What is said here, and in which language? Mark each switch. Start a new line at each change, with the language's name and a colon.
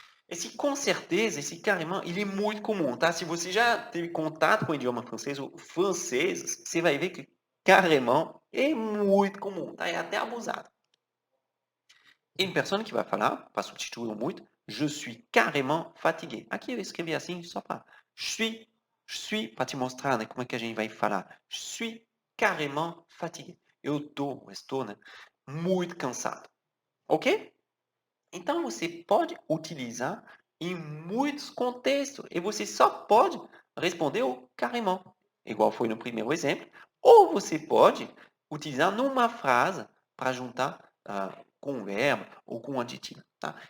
Portuguese: Esse com certeza, esse carrément, ele é muito comum, tá? Se você já teve contato com o idioma francês ou francês, você vai ver que carrément é muito comum, tá? É até abusado. E uma pessoa que vai falar, para substituir o muito,
French: je suis carrément fatigué.
Portuguese: Aqui eu escrevi assim só para je suis, para te mostrar, né, como é que a gente vai falar.
French: Je suis carrément fatigué.
Portuguese: Eu estou, né, muito cansado. Ok? Então, você pode utilizar em muitos contextos e você só pode responder o carrément, igual foi no primeiro exemplo, ou você pode utilizar numa frase para juntar com um verbo ou com um adjetivo. Tá?